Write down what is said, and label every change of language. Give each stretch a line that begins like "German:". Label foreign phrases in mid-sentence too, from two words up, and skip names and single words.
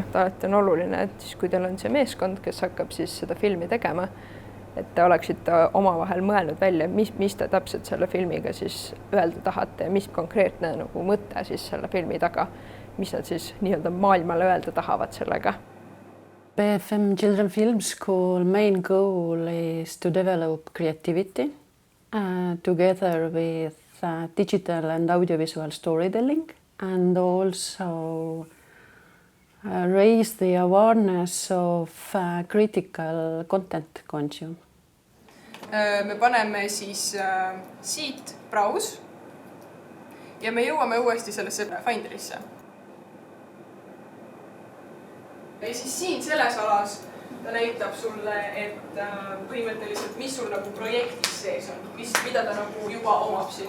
Estonian: Alati on oluline, et siis, kui teil on see meeskond, kes hakkab siis seda filmi tegema, et te oleksite omavahel mõelnud välja, mis te täpselt selle filmiga siis öelda tahate ja mis konkreetne nagu mõte siis selle filmi taga, mis nad siis nii-öelda maailmale öelda tahavad sellega.
English: BFM Children Film School main goal is to develop creativity together with digital and audiovisual storytelling, and also raise the awareness of critical content consume.
Estonian: Me paneme siis siit braus ja me jõuame uuesti sellesse Finderisse. Ja siis siin selles alas ta näitab sulle, et põhimõtteliselt, mis sul nagu projektis sees on, mida ta nagu juba omab siin.